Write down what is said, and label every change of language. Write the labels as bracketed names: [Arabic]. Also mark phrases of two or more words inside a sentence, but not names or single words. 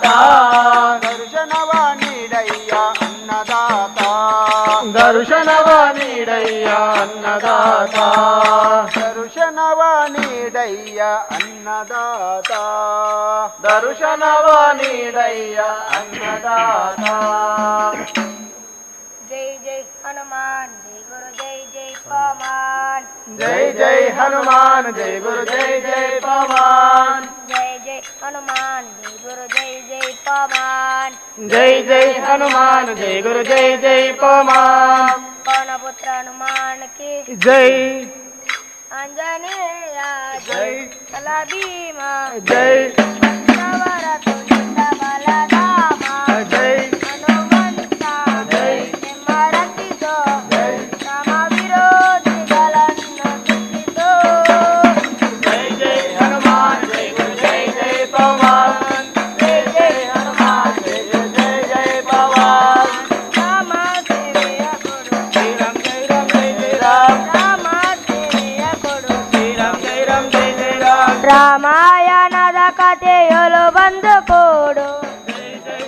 [Kannada] ದರ್ಶನವ ನೀಡಯ್ಯ ಅನ್ನದಾತ ದರ್ಶನವ ನೀಡಯ್ಯ ಅನ್ನದಾತ ದರ್ಶನವ ನೀಡಯ್ಯ ಅನ್ನದಾತ ದರ್ಶನವ ನೀಡಯ್ಯ ಅನ್ನದಾತ [Hindi] जय जय हनुमान जय गुरु जय जय पवन जय जय हनुमान जय गुरु जय जय पवन जय जय हनुमान जय गुरु जय जय पवन जय जय हनुमान जय गुरु जय जय पवन पवन पुत्र हनुमान की जय अंजनेय जय कला भीमा जय नवर तुंड बलधामा जय हनुमंता जय [Kannada] ಮರತಿದೋ ರಾಮ ವಿರೋಧಿಗಳನ್ನು ಸುತ್ತಿದೋ [Hindi] जय जय हनुमान जय गुरु जय जय पवन जय जय हनुमान जय जय जय जय पवन [Kannada] ರಾಮ ಸೇವೆಯ ಕೊಡು [Hindi] जय राम जय राम जय जय राम [Kannada] ರಾಮ ಸೇವೆಯ ಕೊಡು [Hindi] जय राम जय राम जय जय राम [Kannada] ರಾಮಾಯಣದ ಕಥೆಯಲು ಬಂದು ಕೊಡು [Hindi] जय